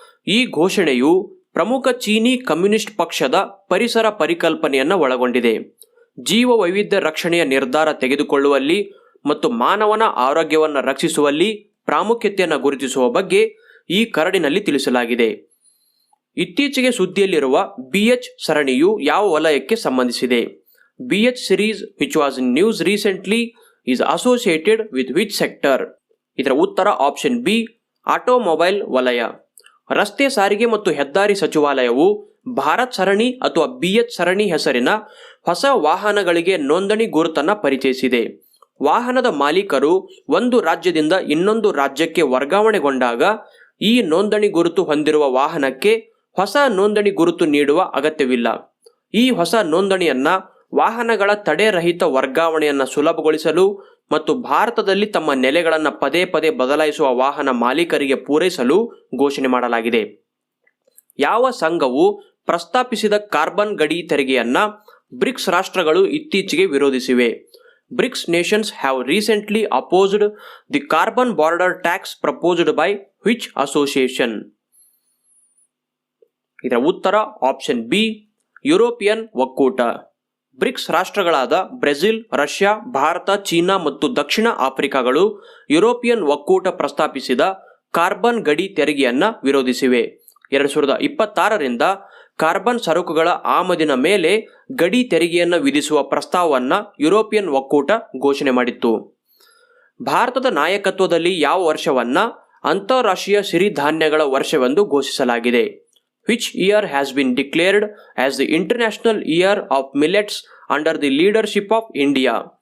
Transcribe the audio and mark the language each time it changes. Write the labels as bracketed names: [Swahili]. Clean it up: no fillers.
[Kannada] ಈ ಘೋಷಣೆಯು ಪ್ರಮುಖ ಚೀನಿ ಕಮ್ಯುನಿಸ್ಟ್ ಪಕ್ಷದ ಪರಿಸರ ಪರಿಕಲ್ಪನೆಯನ್ನು ಒಳಗೊಂಡಿದೆ. ಜೀವ ವೈವಿಧ್ಯ ರಕ್ಷಣೆಯ ನಿರ್ಧಾರ ತೆಗೆದುಕೊಳ್ಳುವಲ್ಲಿ ಮತ್ತು ಮಾನವನ ಆರೋಗ್ಯವನ್ನು ರಕ್ಷಿಸುವಲ್ಲಿ ಪ್ರಾಮುಖ್ಯತೆಯನ್ನು ಗುರುತಿಸುವ ಬಗ್ಗೆ ಈ ಕರಡಿನಲ್ಲಿ ತಿಳಿಸಲಾಗಿದೆ. ಇತ್ತೀಚೆಗೆ ಸುದ್ದಿಯಲ್ಲಿರುವ BH ಸರಣಿಯು ಯಾವ ವಲಯಕ್ಕೆ ಸಂಬಂಧಿಸಿದೆ? [English] BH series which was in news recently is associated with which sector? [Kannada] ಇದರ ಉತ್ತರ ಆಪ್ಷನ್ ಬಿ, ಆಟೋಮೊಬೈಲ್ ವಲಯ. ರಸ್ತೆ ಸಾರಿಗೆ ಮತ್ತು ಹೆದ್ದಾರಿ ಸಚಿವಾಲಯವು ಭಾರತ್ ಸರಣಿ ಅಥವಾ BH ಸರಣಿ ಹೆಸರಿನ ಹೊಸ ವಾಹನಗಳಿಗೆ ನೋಂದಣಿ ಗುರುತನ್ನು ಪರಿಚಯಿಸಿದೆ. ವಾಹನದ ಮಾಲೀಕರು ಒಂದು ರಾಜ್ಯದಿಂದ ಇನ್ನೊಂದು ರಾಜ್ಯಕ್ಕೆ ವರ್ಗಾವಣೆಗೊಂಡಾಗ ಈ ನೋಂದಣಿ ಗುರುತು ಹೊಂದಿರುವ ವಾಹನಕ್ಕೆ ಹೊಸ ನೋಂದಣಿ ಗುರುತು ನೀಡುವ ಅಗತ್ಯವಿಲ್ಲ. ಈ ಹೊಸ ನೋಂದಣಿಯನ್ನ ವಾಹನಗಳ ತಡೆರಹಿತ ವರ್ಗಾವಣೆಯನ್ನು ಸುಲಭಗೊಳಿಸಲು ಮತ್ತು ಭಾರತದಲ್ಲಿ ತಮ್ಮ ನೆಲೆಗಳನ್ನು ಪದೇ ಪದೇ ಬದಲಾಯಿಸುವ ವಾಹನ ಮಾಲೀಕರಿಗೆ ಪೂರೈಸಲು ಘೋಷಣೆ ಮಾಡಲಾಗಿದೆ. ಯಾವ ಸಂಘವು ಪ್ರಸ್ತಾಪಿಸಿದ ಕಾರ್ಬನ್ ಗಡಿ ತೆರಿಗೆಯನ್ನ ಬ್ರಿಕ್ಸ್ ರಾಷ್ಟ್ರಗಳು ಇತ್ತೀಚೆಗೆ ವಿರೋಧಿಸಿವೆ? [English] BRICS nations have recently opposed the carbon border tax proposed by which association? [Kannada] ಇದರ ಉತ್ತರ ಆಪ್ಷನ್ ಬಿ, ಯುರೋಪಿಯನ್ ಒಕ್ಕೂಟ. BRICS ರಾಷ್ಟ್ರಗಳಾದ Brazil, Russia, Bharat, China ಮತ್ತು ದಕ್ಷಿಣ ಆಫ್ರಿಕಾಗಳು ಯುರೋಪಿಯನ್ ಒಕ್ಕೂಟ ಪ್ರಸ್ತಾಪಿಸಿದ ಕಾರ್ಬನ್ ಗಡಿ ತೆರಿಗೆಯನ್ನು ವಿರೋಧಿಸಿವೆ. 2026ರಿಂದ ಕಾರ್ಬನ್ ಸರಕುಗಳ ಆಮದಿನ ಮೇಲೆ ಗಡಿ ತೆರಿಗೆಯನ್ನು ವಿಧಿಸುವ ಪ್ರಸ್ತಾವವನ್ನು ಯುರೋಪಿಯನ್ ಒಕ್ಕೂಟ ಘೋಷಣೆ ಮಾಡಿತ್ತು. ಭಾರತದ ನಾಯಕತ್ವದಲ್ಲಿ ಯಾವ ವರ್ಷವನ್ನ ಅಂತಾರಾಷ್ಟ್ರೀಯ ಸಿರಿಧಾನ್ಯಗಳ ವರ್ಷವೆಂದು ಘೋಷಿಸಲಾಗಿದೆ? [English] Which year has been declared as the International Year of Millets under the leadership of India?